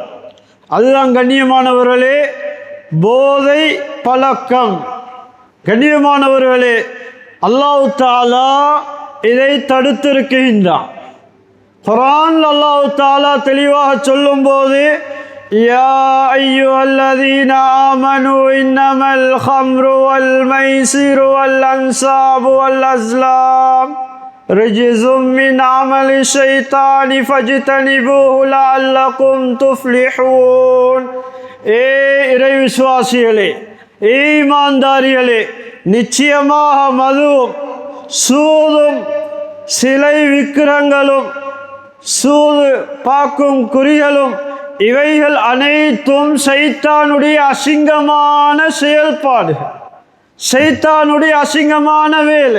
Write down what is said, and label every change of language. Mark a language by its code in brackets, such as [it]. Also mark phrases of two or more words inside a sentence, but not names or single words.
[ta] அதுதான் கண்ணியமானவர்களே போதை பழக்கம். கண்ணியமானவர்களே, அல்லாஹ் தஆலா இதை தடுத்திருக்கின்றான். குர்ஆன் அல்லாஹ் தஆலா தெளிவாக சொல்லும்போது [ar] يا أيها الذين آمنوا إنما الخمر والميسر والأنصاب والأزلام رجز من عمل الشيطان فاجتنبوه لعلكم تفلحون. [ta] இறை விசுவாசிகளே, ஈமான்தாரிகளே, நிச்சயமாக மதுவும் சூதும் சிலை விக்கிரங்களும் சூது பார்க்கும் குறிகளும் இவைகள் அனைத்தும் சைத்தானுடைய அசிங்கமான செயல்பாடுகள், சைத்தானுடைய அசிங்கமான வேலை.